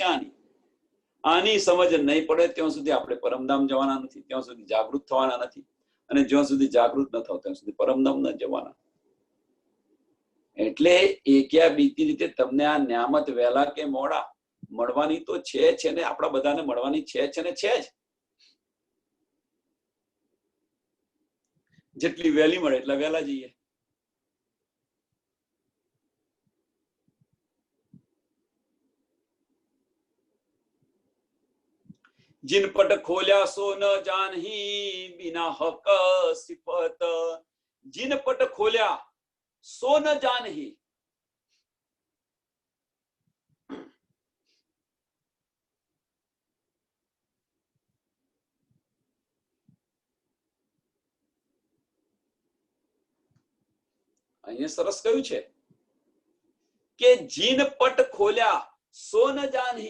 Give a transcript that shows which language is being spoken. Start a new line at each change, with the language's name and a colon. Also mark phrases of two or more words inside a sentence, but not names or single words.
Gujarati: આની સમજ નહીં પડે ત્યાં સુધી આપણે પરમધામ જવાના નથી, ત્યાં સુધી જાગૃત થવાના નથી, અને જ્યાં સુધી જાગૃત ન થાવ ત્યાં સુધી પરમધામ ન જવાના. એટલે એક્યા બીતી રીતે તમને આ ન્યામત વહેલા કે મોડા મળવાની તો છે ને, આપણા બધાને મળવાની છે ને છે જ. જેટલી વહેલી મળે એટલા વહેલા જઈએ.
Hindi: जिन पट खोल्या सो न जानही बिना हक सिफत, जिन पट खोल्या सो न जानही.
Gujarati: અહીંયા સરસ કહ્યું છે કે
Hindi: जिन पट खोल्या सो न जानही.